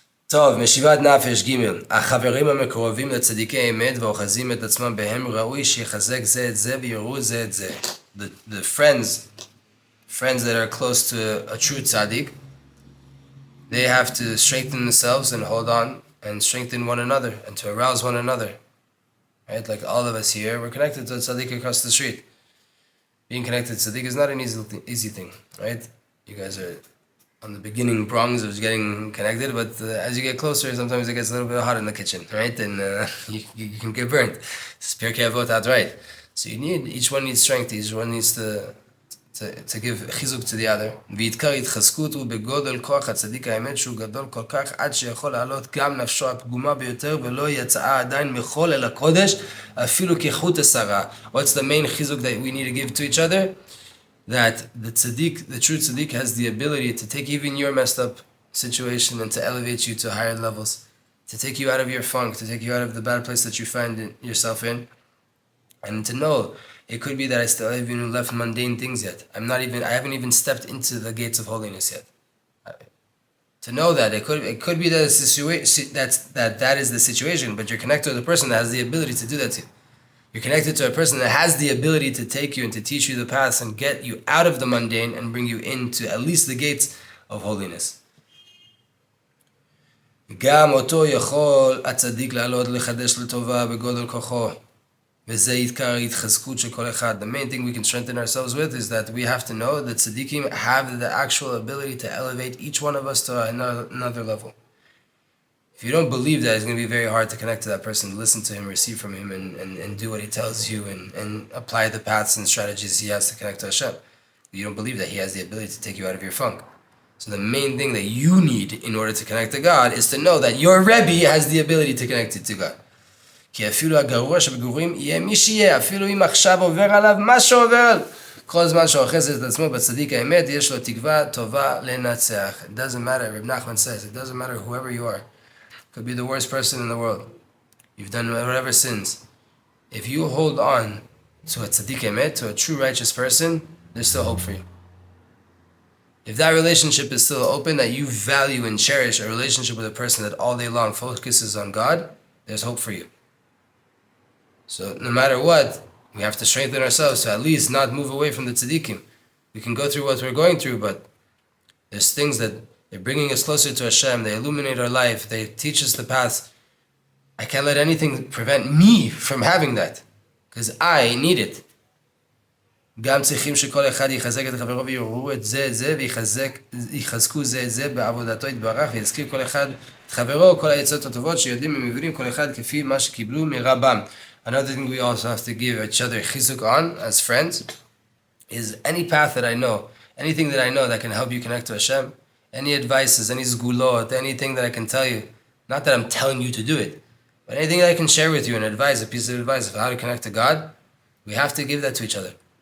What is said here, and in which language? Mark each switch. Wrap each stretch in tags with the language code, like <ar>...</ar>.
<he>טוב, משיבת נפש ג' החברים המקורבים לצדיקי אמת ואוחזים את עצמם בהם ראוי שיחזק זה את זה ויראו זה את זה.</he> <en>The friends that are close to a true tzadik, they have to strengthen themselves and hold on and strengthen one another and to arouse one another. Right? Like all of us here, we're connected to a tzadik across the street. Being connected to tzaddik is not an easy thing, right? You guys are on the beginning prongs of getting connected, but as you get closer, sometimes it gets a little bit hot in the kitchen, right? And you can get burnt. Spare Avot outright. So each one needs strength, each one needs to give chizuk to the other.</en> <he>ויתקר התחזקות הוא בגודל כוח הצדיק האמת שהוא גדול כל כך עד שיכול לעלות גם נפשו הפגומה ביותר ולא יצאה עדיין מחול אל הקודש אפילו כחוט השרה.</he> <en>What's the main chizuk that we need to give to each other? that the tzaddik, the true tzaddik, has the ability to take even your messed up situation and to elevate you to higher levels, to take you out of your funk, to take you out of the bad place that you find yourself in, and to know it could be that I still haven't even left mundane things yet. I haven't even stepped into the gates of holiness yet. To know that it could be that that is the situation, but you're connected to the person that has the ability to do that to you. You're connected to a person that has the ability to take you and to teach you the paths and get you out of the mundane and bring you into at least the gates of holiness.</en> <he>גם אותו יכול הצדיק לעלות לחדש לטובה בגודל כוחו. וזה עיקר ההתחזקות של כל אחד.</he> <en>The main thing we can strengthen ourselves with is that we have to know that tzaddikim have the actual ability to elevate each one of us to another level. If you don't believe that, it's going to be very hard to connect to that person, listen to him, receive from him, and do what he tells you, and apply the paths and strategies he has to connect to Hashem. You don't believe that he has the ability to take you out of your funk. So the main thing that you need in order to connect to God is to know that your Rebbe has the ability to connect you to God.</en> <he>כי אפילו הגרוע שבגרועים יהיה מי שיהיה, אפילו אם עכשיו עובר עליו מה שעובר. כל זמן שהוא אוחז את עצמו בצדיק האמת, יש לו תקווה טובה לנצח.</he> <en>It doesn't matter, Reb Nachman says, it doesn't matter whoever you are. Could be the worst person in the world. You've done whatever sins. If you hold on to a tzadik emet, to a true righteous person, there's still hope for you. If that relationship is still open, that you value and cherish a relationship with a person that all day long focuses on God, there's hope for you. So no matter what, we have to strengthen ourselves to at least not move away from the tzaddikim. We can go through what we're going through, but there's things that they're bringing us closer to Hashem. They illuminate our life. They teach us the path. I can't let anything prevent me from having that, because I need it.</en> <he>גם צריכים שכל אחד יחזק את חברו ויראו את זה ויחזקו זה בעבודתו יתברך ויזכיר כל אחד את חברו כל העצות הטובות שיודעים ומבינים כל אחד כפי מה שקיבלו מרבם.</he> <en>Another thing we also have to give each other chizuk on as friends is any path that I know, anything that I know that can help you connect to Hashem, any advices, any zgulot, anything that I can tell you, not that I'm telling you to do it, but anything that I can share with you, an advice, a piece of advice of how to connect to God, we have to give that to each other.</en>